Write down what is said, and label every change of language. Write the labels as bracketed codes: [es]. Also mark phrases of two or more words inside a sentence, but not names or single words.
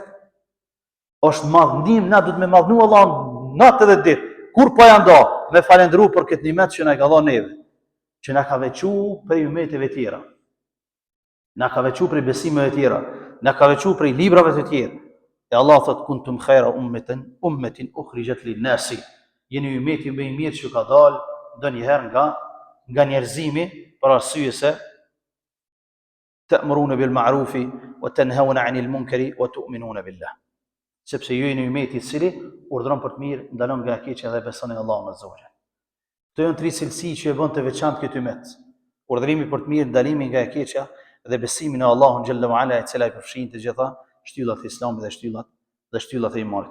[sq] Është madhnim, na duhet me madhnu Allahun natë dhe ditë. Kur po ja ndo, me falendru për këtë nimet që na ka dhënë neve. që na ka veçu prej ummeteve tjera, na ka veçu prej besimeve tjera, na ka veçu prej librave të tjerë. E Allah thot [ar] كنتم خير أمة أخرجت للناس. [sq] Jeni ummeti më i mirë që ka dalë ndonjëherë nga njerëzimi, për arsye se [ar] تأمرون بالمعروف وتنهون عن المنكر وتؤمنون بالله. [sq] Sepse ju jeni ummeti i cili urdhron për të mirë, ndalon nga e keqja dhe beson në Allahun [ar] عز وجل. [sq] Këto janë tri cilësi që e bën të veçantë këtë ummet. Urdhrimi për të mirë, ndalimi nga e keqja dhe besimi në Allahun [ar] جل وعلا, [sq] e cila i përfshin të gjitha shtyllat e Islamit dhe shtyllat e imanit.